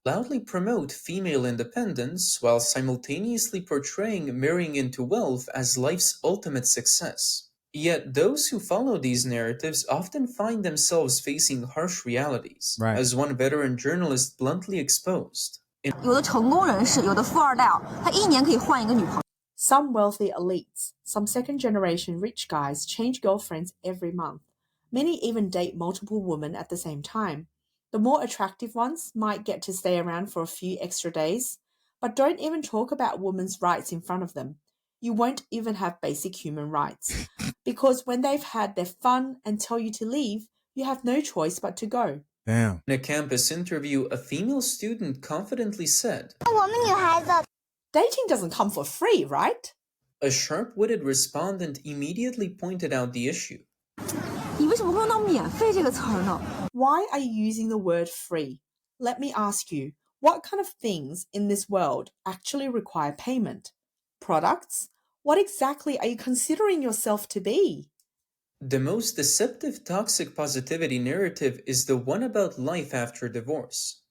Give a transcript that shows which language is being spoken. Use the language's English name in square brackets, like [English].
[English] Loudly promote female independence while simultaneously portraying marrying into wealth as life's ultimate success. Yet those who follow these narratives often find themselves facing harsh realities, Right. as one veteran journalist bluntly exposed. [Chinese] 有的成功人士，有的富二代啊，他一年可以换一个女朋友。 [English] Some wealthy elites, some second-generation rich guys change girlfriends every month. Many even date multiple women at the same time. The more attractive ones might get to stay around for a few extra days, but don't even talk about women's rights in front of them. You won't even have basic human rights. Because when they've had their fun and tell you to leave, you have no choice but to go. Damn. In a campus interview, a female student confidently said, Dating doesn't come for free, right? A sharp-witted respondent immediately pointed out the issue. [Chinese] 你为什么会用到免费这个词儿呢? [English] Why are you using the word free? Let me ask you, what kind of things in this world actually require payment? Products? What exactly are you considering yourself to be? The most deceptive toxic positivity narrative is the one about life after divorce.